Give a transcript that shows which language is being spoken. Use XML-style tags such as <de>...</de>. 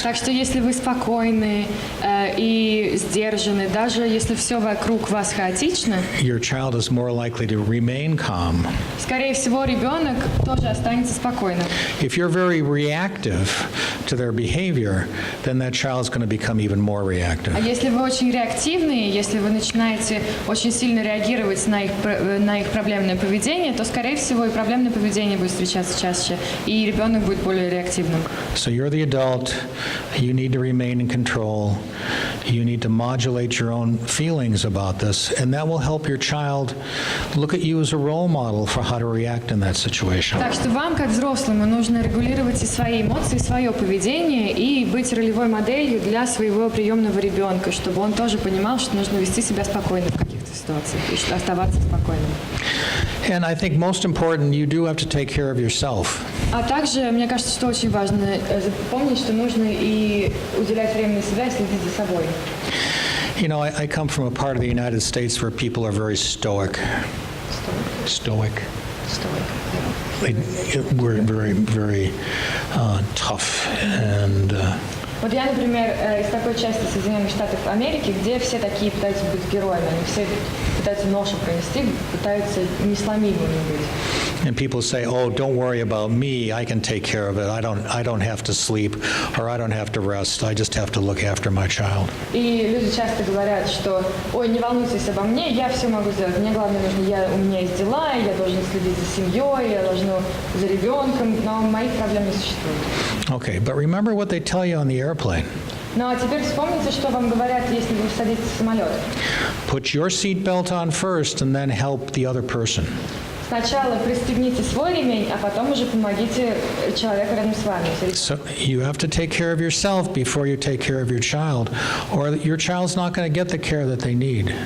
<ru>Так что если вы спокойны и сдержаны, даже если все вокруг вас хаотично,</ru> <en>your child is more likely to remain calm.</en> <ru>Скорее всего, ребенок тоже останется спокойным.</ru> <en>If you're very reactive to their behavior, then that child is going to become even more reactive.</en> <ru>А если вы очень реактивны, если вы начинаете очень сильно реагировать на их проблемное поведение, то, скорее всего, и проблемное поведение будет встречаться чаще, и ребенок будет более реактивным.</ru> <en>So you're the adult, you need to remain in control, you need to modulate your own feelings about this, and that will help your child look at you as a role model for how to react in that situation.</en> <ru>Так что вам, как взрослому, нужно регулировать и свои эмоции, и свое поведение, и быть ролевой моделью для своего приемного ребенка, чтобы он тоже понимал, что нужно вести себя спокойно в каких-то ситуациях, и оставаться спокойным.</ru> <en>And I think most important, you do have to take care of yourself.</en> <ru>А также, мне кажется, что очень важно помнить, что нужно и уделять время на себя и следить за собой.</ru> <en>You know, I come from a part of the United States where people are very stoic. Stoic. We're very, very tough and.</en> <ru>Вот я, например, из такой части Соединенных Штатов Америки, где все такие пытаются быть героями, они все пытаются ношу пронести, пытаются несломимыми быть.</ru> <en>And people say, "Oh, don't worry about me. I can take care of it. I don't have to sleep, or I don't have to rest. I just have to look after my child."</en> <ru>И люди часто говорят, что, ой, не волнуйтесь обо мне, я все могу сделать. Мне главное нужно, у меня есть дела, я должен следить за семьей, я должен за ребенком, но моих проблем не существует.</ru> <en>Okay, but remember what they tell you on the airplane.</en> <ru>Ну а теперь вспомните, что вам говорят, если вы садитесь в самолет.</ru> <en>Put your seatbelt on first, and then help the other person.</en> <ru>Сначала пристегните свой ремень, а потом уже помогите человеку рядом с вами.</ru> <en>So you have to take care of yourself before you take care of your child, or your child's not going to get the care that they need.</en>